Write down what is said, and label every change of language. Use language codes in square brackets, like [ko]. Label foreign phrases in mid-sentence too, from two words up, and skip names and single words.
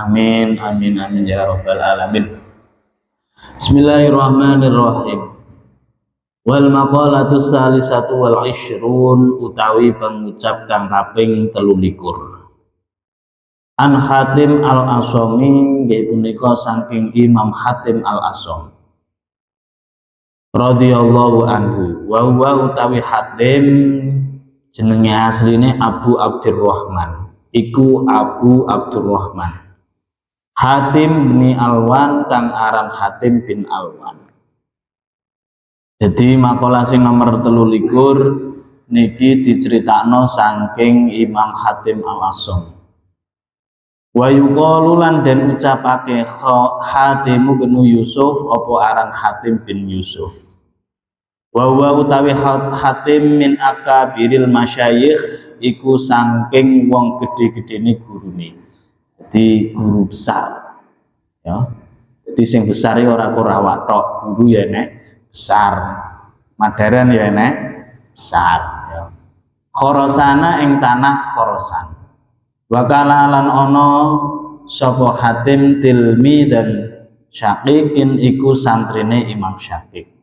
[ar] آمين آمين آمين يا رب العالمين بسم الله الرحمن الرحيم. والمقالة الثالثة والعشرون [jv] utawi pengucap kang kaping 23. An Hatim al-Asami nggih punika saking Imam Hatim al-Asam [ar] رضي الله عنه. وهو [jv] utawi Hatim jenenge asline Abu Abdurrahman, iku Abu Abdurrahman Hatim bin Alwan kang aran Hatim bin Alwan. Jadi makalah sing nomor 23 niki diceritakno saking Imam Hatim al-Asam. [ar] ويقال [jv] lan den ucapake Hatim bin Yusuf apa aran Hatim bin Yusuf. [ar] وهو [jv] utawi Hatim [ar] من أكابر المشايخ [jv] iku saking wong gedhe-gedhene gurune. [id] Jadi guru besar. Ya. [jv] Jadi sing besar ya ora kurawat tok, guru ya nek besar. Madaran ya nek besar ya. Khorasana ing tanah Khorasan. Wakala lan ono sapa Hatim tilmi dan Syaqiqin iku santrine Imam Syaqiq.